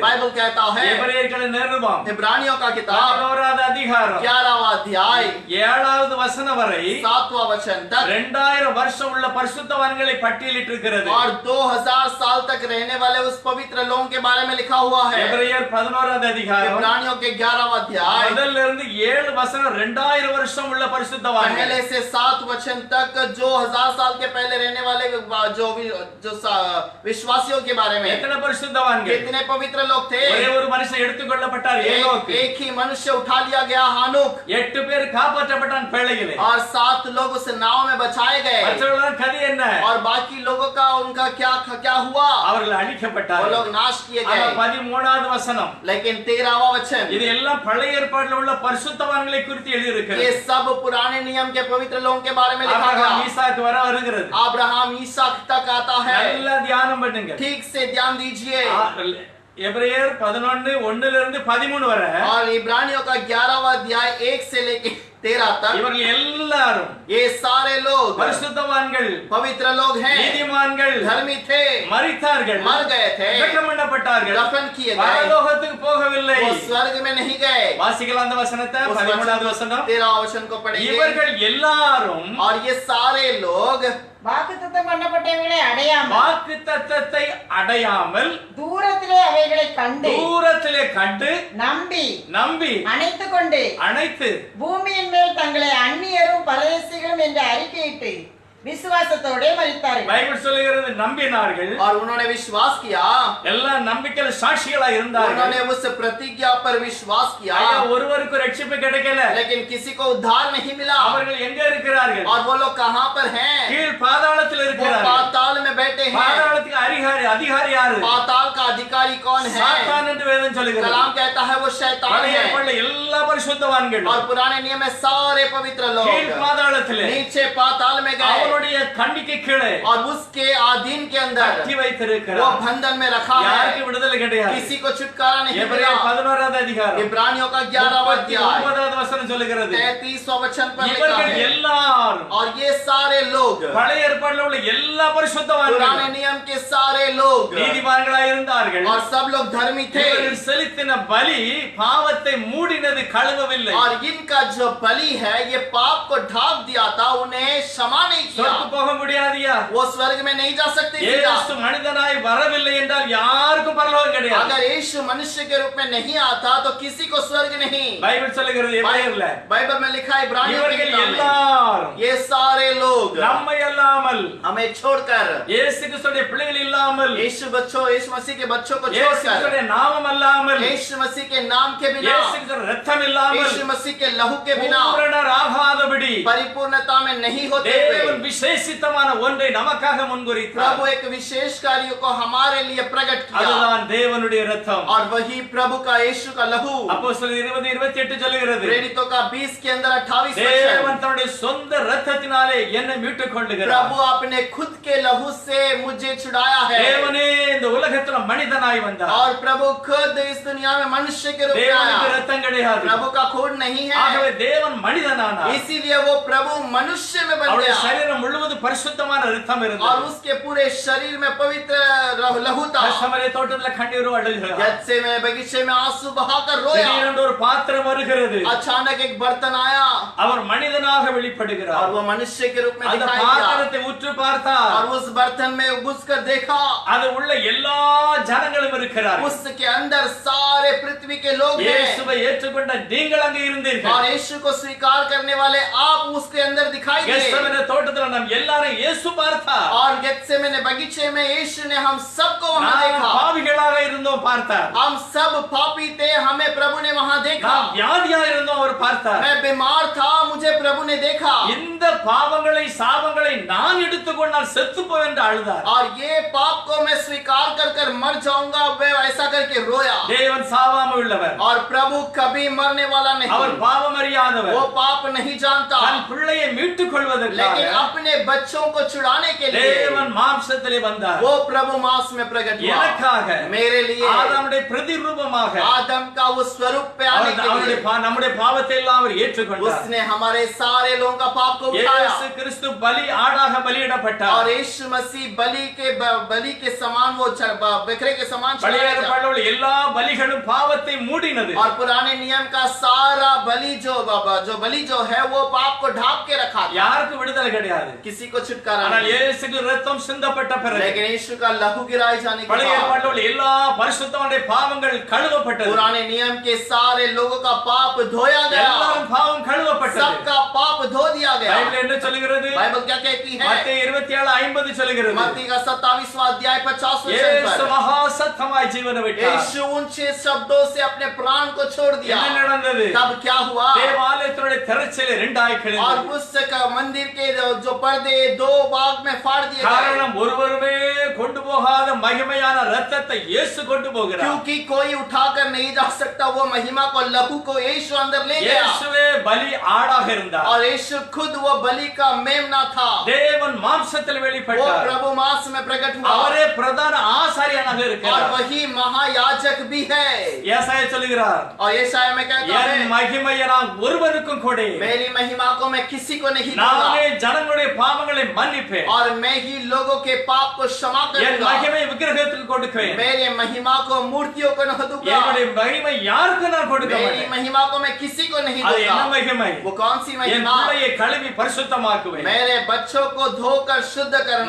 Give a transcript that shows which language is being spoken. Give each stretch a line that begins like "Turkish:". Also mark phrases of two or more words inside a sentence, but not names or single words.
Hindi: बाइबल कहता है,
Tamil: எபிரேயர்களின் நிருபம்
Hindi: इब्रानियों का किताब
Tamil: 11வது அதிகாரம்
Hindi: 11वां अध्याय
Tamil: 7வது வசனம் வரை
Hindi: 7वां वचन तक
Tamil: 2000 வருஷம் உள்ள பரிசுத்தவான்களை பட்டியலிட்டிருக்கிறது.
Hindi: और 2000 साल तक रहने वाले उस पवित्र लोगों के बारे में लिखा हुआ है.
Tamil: எபிரேயர் 11வது அதிகாரம்
Hindi: इब्रानियों के 11वां अध्याय
Tamil: முதல்ல இருந்து 7 வசனம் 2000 வருஷம் உள்ள பரிசுத்தவான்கள்.
Hindi: पहले से 7 वचन तक जो 1000 साल के पहले रहने वाले विश्वासियों के बारे में.
Tamil: எத்தனை பரிசுத்தவான்கள்?
Hindi: कितने पवित्र लोग थे.
Tamil: ஒரே ஒரு மனுஷன் எடுத்துக்கொள்ளப்பட்டார், ஏனோக்கு.
Hindi: एक ही मनुष्य उठा लिया गया, हानोक.
Tamil: 8 பேர் காப்பாற்றப்பட்டான் பேழையிலே.
Hindi: और 7 लोग उस नाव में बचाए गए.
Tamil: மற்றவர்கள் கதி என்ன?
Hindi: और बाकी लोगों का उनका क्या हुआ?
Tamil: அவர்கள்
Hindi: वो
Tamil: அழிக்கப்பட்டார்கள்.
Hindi: लोग नाश किए
Tamil: ஆனா
Hindi: गए.
Tamil: 13வது வசனம்,
Hindi: लेकिन 13वां वचन
Tamil: இது எல்லாம் பழைய ஏற்பாட்டில் உள்ள பரிசுத்தவான்களை குறித்து எழுதி
Hindi: ये
Tamil: இருக்கிறது.
Hindi: सब पुराने नियम के पवित्र लोगों के बारे में लिखा
Tamil: ஆபிரகாம்
Hindi: गया.
Tamil: ஈசாக்கு வர வருகிறது.
Hindi: अब्राहम ईसाक तक आता है.
Tamil: நல்லா தியானம் பண்ணுங்க.
Hindi: ठीक से ध्यान दीजिए.
Tamil: எபிரேயர் 11 1 இருந்து 13 வரை
Hindi: और इब्रानियों का 11वां अध्याय 1 से लेकर 13 तक
Tamil: இவர்கள் எல்லாரும்
Hindi: ये सारे लोग
Tamil: பரிசுத்தவான்கள்,
Hindi: पवित्र लोग हैं,
Tamil: நீதிமான்கள்,
Hindi: धर्मी थे,
Tamil: மரித்தார்கள்,
Hindi: मर गए थे,
Tamil: அடக்கம் பண்ணப்பட்டார்கள்,
Hindi: दफन किए गए,
Tamil: பரலோகத்துக்கு போகவில்லை.
Hindi: वो स्वर्ग में नहीं गए.
Tamil: வாசிக்கலாம் அந்த வசனத்தை. 13வது வசனம்,
Hindi: 13वां वचन को पढ़िए.
Tamil: இவர்கள் எல்லாரும்
Hindi: और ये सारे लोग
Tamil: வாக்குத்தத்தம் பண்ணப்பட்டவைகளை அடையாமல் வாக்குத்தத்தத்தை அடையாமல் தூரத்திலே அவைகளை கண்டு தூரத்திலே கண்டு நம்பி அணைத்துக் கொண்டு அனைத்து பூமியின் மேல் தங்களை அந்நியரும் பரதேசிகளும் என்று அறிக்கையிட்டு விசுவாசத்தோட மரித்தார்கள். பைபிள் சொல்லுகிறது நம்பினார்கள்.
Hindi: और उन्होंने विश्वास किया.
Tamil: எல்லா நம்பிக்கையில சாட்சிகளா இருந்தார்கள்.
Hindi: उन्होंने उस प्रतिज्ञा पर विश्वास किया.
Tamil: ஐயா, ஒருவருக்கு ரட்சிப்பு கிடைக்கல.
Hindi: लेकिन किसी को उद्धार नहीं मिला.
Tamil: அவர்கள் எங்க இருக்கிறார்கள்?
Hindi: और वो लोग कहां पर हैं?
Tamil: கீழ் பாதாளத்தில்
Hindi: वो
Tamil: இருக்கிறார்கள்.
Hindi: पाताल में बैठे हैं.
Tamil: பாதாளத்துக்கு அதிகாரி யாரு?
Hindi: पाताल का अधिकारी कौन है?
Tamil: சாத்தான் என்று வேதம் சொல்லுகிறது.
Hindi: कलाम कहता है वो शैतान
Tamil: பழைய
Hindi: है.
Tamil: ஏற்பாட்டில் எல்லா பரிசுத்தவான்கள்
Hindi: और पुराने नियम में सारे पवित्र लोग
Tamil: கீழ் பாதாளத்திலே
Hindi: नीचे पाताल में गए.
Tamil: அவருடைய கண்ணிக்கு கீழே
Hindi: और उसके अधीन के अंदर
Tamil: கட்டி வைத்திருக்கிறார்.
Hindi: वो बंधन में रखा
Tamil: யாருக்கு
Hindi: है.
Tamil: விடுதலை கிடையாது.
Hindi: किसी को छुटकारा नहीं मिला.
Tamil: எபிரேயர் 11வது அதிகாரம்
Hindi: इब्रानियों का 11वां अध्याय
Tamil: 39வது வசனம் சொல்லுகிறது.
Hindi: 33वां वचन पर लिखा
Tamil: இவர்கள்
Hindi: है.
Tamil: எல்லாரும்
Hindi: और ये सारे लोग
Tamil: பழைய ஏற்பாட்டில் உள்ள எல்லா
Hindi: पुराने
Tamil: பரிசுத்தவான்களும்
Hindi: नियम के सारे लोग
Tamil: நீதிமான்களாய் இருந்தார்கள்.
Hindi: और सब लोग धर्मी थे.
Tamil: இவர்கள் செலுத்தின பலி பாவத்தை மூடினது, கழுவவில்லை.
Hindi: और इनका जो बलि है ये पाप को ढांप दिया था, उन्हें क्षमा नहीं किया.
Tamil: சொர்க்கு போக முடியாதியா?
Hindi: वो स्वर्ग में नहीं जा सकते.
Tamil: இயேசு மனிதனாய் வரவில்லை என்றால் யாருக்கும் பரலோகம் கிடையாது.
Hindi: अगर यीशु मनुष्य के रूप में नहीं आता तो किसी को स्वर्ग नहीं.
Tamil: பைபிள் சொல்லுகிறது எபிரேயர்ல
Hindi: बाइबल में लिखा है इब्रानियों की
Tamil: இவர்கள்
Hindi: किताब में,
Tamil: எல்லாரும்
Hindi: ये सारे लोग
Tamil: நம்மை அல்லாமல்,
Hindi: हमें छोड़कर,
Tamil: இயேசு கிறிஸ்துவின் பிள்ளைகள் இல்லாமல்,
Hindi: यीशु मसीह के बच्चों को
Tamil: இயேசு
Hindi: छोड़कर,
Tamil: கிறிஸ்துவின் நாமம் அல்லாமல்,
Hindi: यीशु मसीह के नाम के बिना,
Tamil: இயேசு கிறிஸ்துவின் இரத்தம் இல்லாமல்,
Hindi: यीशु मसीह के लहू के बिना
Tamil: பூரணர் ஆகாதபடி
Hindi: परिपूर्णता में नहीं होते हुए
Tamil: தேவன் விசேஷித்தமான ஒன்றை நமக்காக முன்குறித்தார்.
Hindi: प्रभु एक विशेष कार्य को हमारे लिए प्रकट किया.
Tamil: அதுதான் தேவனுடைய இரத்தம்.
Hindi: और वही प्रभु का यीशु का लहू.
Tamil: அப்போஸ்தலர் 20:28 சொல்லுகிறது.
Hindi: प्रेरितों का 20 के अंदर 28
Tamil: தேவன்
Hindi: वचन.
Tamil: தன்னுடைய சொந்த இரத்தத்தினாலே என்னை மீட்டுக் கொள்ளுகிறார்.
Hindi: प्रभु अपने खुद के लहू से मुझे छुड़ाया है.
Tamil: தேவனே இந்த உலகத்துல மனிதனாய் வந்தார்.
Hindi: और प्रभु खुद इस दुनिया में मनुष्य के रूप में
Tamil: தேவனுக்கு
Hindi: आया.
Tamil: இரத்தம் கிடையாது.
Hindi: प्रभु का खून नहीं
Tamil: ஆகவே
Hindi: है,
Tamil: தேவன் மனிதனானார்.
Hindi: इसीलिए वो प्रभु मनुष्य में बन
Tamil: அவருடைய
Hindi: गया.
Tamil: சரீரம் முழுவதும் பரிசுத்தமான இரத்தம்
Hindi: और
Tamil: இருந்தது.
Hindi: उसके पूरे शरीर में पवित्र लहू था.
Tamil: கஷ்டமரை தோட்டத்துல கண்ணீர் அழுகிறார்.
Hindi: गत्से में बगीचे में आंसू बहाकर रोया.
Tamil: திடீரென்று ஒரு பாத்திரம் வருகிறது.
Hindi: अचानक एक बर्तन आया
Tamil: அவர் மனிதனாக
Hindi: और
Tamil: வெளிப்படுகிறார்.
Hindi: वो मनुष्य के रूप में
Tamil: அந்த
Hindi: दिखाई दिया.
Tamil: பாத்திரத்தை உற்று பார்த்தார்.
Hindi: और उस बर्तन में घुसकर देखा,
Tamil: அது உள்ள எல்லா ஜனங்களும் இருக்கிறார்கள்.
Hindi: उसके अंदर सारे पृथ्वी के लोग हैं.
Tamil: இயேசுவை ஏற்றுக்கொண்ட நீங்கள் அங்கே இருந்தீர்கள்.
Hindi: और यीशु को स्वीकार करने वाले आप उसके अंदर दिखाई दिए.
Tamil: கெத்செமனே தோட்டத்துல தோட்டத்துல நம் எல்லாரும் இயேசு பார்த்தார்.
Hindi: और गेत्सेमने बगीचे में यीशु ने हम सबको वहां
Tamil: நாம்
Hindi: देखा।
Tamil: பாவிகளாக இருந்தோம் பார்த்தார்.
Hindi: हम सब पापी थे, हमें प्रभु ने वहां देखा।
Tamil: நாம் வியாதியா இருந்தோம் அவர் பார்த்தார்.
Hindi: मैं बीमार था, मुझे प्रभु ने देखा।
Tamil: இந்த பாவங்களை சாபங்களை நான் எடுத்துக்கொண்டால் செத்து போவேன் என்று அழுதார்.
Hindi: और ये पाप को मैं स्वीकार कर कर मर जाऊंगा, वे ऐसा करके रोया।
Tamil: தேவன் சாவாமை உள்ளவர்.
Hindi: और प्रभु कभी मरने वाला
Tamil: அவர்
Hindi: नहीं,
Tamil: பாவம் அறியாதவர்.
Hindi: वो पाप नहीं जानता।
Tamil: தன் பிள்ளையை மீட்டுக் கொள்வதற்காக
Hindi: लेकिन अपने बच्चों को छुड़ाने के लिए
Tamil: தேவன் மாம்சத்திலே வந்தார்.
Hindi: वो प्रभु मांस में प्रकट हुआ,
Tamil: எனக்காக
Hindi: मेरे लिए।
Tamil: ஆதாமுடைய பிரதிரூபமாக
Hindi: आदम का वो स्वरूप पे आने के
Tamil: அவருடைய
Hindi: लिए
Tamil: நம்முடைய பாவத்தை எல்லாம் அவர் ஏற்றுக்கொண்டார்.
Hindi: उसने हमारे सारे लोगों का पाप को उठाया।
Tamil: இயேசு கிறிஸ்து பலி ஆடாக பலியிடப்பட்டார்.
Hindi: और यीशु मसीह बलि के समान वो बकरे के समान
Tamil: பழைய
Hindi: चढ़ाया गया।
Tamil: ஏற்பாட்டில் உள்ள எல்லா பலிகளும் பாவத்தை மூடினது.
Hindi: और पुराने नियम का सारा बलि जो है वो पाप को ढांप के रखा था,
Tamil: யாருக்கு விடுதலை கிடையாது.
Hindi: किसी को छुटकारा
Tamil: ஆனால்
Hindi: नहीं।
Tamil: இயேசுக்கு இரத்தம் சிந்தப்பட்ட பிறகு
Hindi: लेकिन यीशु का लहू गिराए जाने के
Tamil: பழைய
Hindi: बाद
Tamil: ஏற்பாட்டில் உள்ள எல்லா பரிசுத்தவான்களுடைய பாவங்கள் கழுவப்பட்டது.
Hindi: पुराने नियम के सारे लोगों का पाप धोया गया,
Tamil: எல்லாரும் பாவம் கழுவப்பட்டது.
Hindi: सबका पाप धो दिया गया।
Tamil: பைபிள் என்ன சொல்கிறது?
Hindi: बाइबल क्या कहती है?
Tamil: மத்தேயு 27:50 சொல்கிறது.
Hindi: मत्ती का 27वां अध्याय 50 वचन
Tamil: இயேசு
Hindi: पर
Tamil: மகா சத்தமாய் ஜீவனை விட்டார்.
Hindi: यीशु ऊंचे शब्दों से अपने प्राण को छोड़ दिया।
Tamil: என்ன நடந்தது?
Hindi: तब क्या हुआ?
Tamil: தேவாலயத்தினுடைய திரைச்சீலை இரண்டாய்
Hindi: और
Tamil: கிழிந்தது.
Hindi: पुस्तक मंदिर के जो पर्दे दो भाग में फाड़ दिए गए,
Tamil: காரணம் ஒருவருமே கொண்டு போகாத மகிமையான இரத்தத்தை இயேசு கொண்டு போகிறார்.
Hindi: क्योंकि कोई उठाकर नहीं जा सकता वो महिमा को, लहू को यीशु अंदर ले गया।
Tamil: இயேசுவே பலி ஆடாக இருந்தார்.
Hindi: और यीशु खुद वो बलि का मेमना था,
Tamil: தேவன் மாம்சத்தில்
Hindi: वो
Tamil: வெளிப்பட்டார்.
Hindi: प्रभु मांस में प्रकट हुआ,
Tamil: அவரே பிரதான ஆசாரியனாக
Hindi: और
Tamil: இருக்கிறார்.
Hindi: वही महायाजक भी है।
Tamil: ஏசாயா சொல்கிறார்,
Hindi: और यशायाह में कहता
Tamil: என்
Hindi: है,
Tamil: மகிமையை நான் ஒருவருக்கும் கொடு.
Hindi: मेरी महिमा को मैं किसी को नहीं दूंगा,
Tamil: நானே ஜனங்களுடைய பாவங்களை மன்னிப்பேன்.
Hindi: और मैं ही लोगों के पाप को क्षमा
Tamil: என்
Hindi: करूंगा।
Tamil: மகிமை விக்கிரகத்துக்கு கொடுப்பேன்.
Hindi: मेरे महिमा को मूर्तियों को नहीं दूंगा,
Tamil: என்னுடைய மகிமை யாருக்கு நான் கொடுக்க
Hindi: मेरी
Tamil: மாட்டேன்.
Hindi: महिमा को मैं किसी को नहीं
Tamil: அது என்ன
Hindi: दूंगा।
Tamil: மகிமை?
Hindi: वो कौन सी
Tamil: என்
Hindi: महिमा?
Tamil: பிள்ளையை கழுவி பரிசுத்தமாக்குவேன்.
Hindi: मेरे बच्चों को धोकर शुद्ध करना,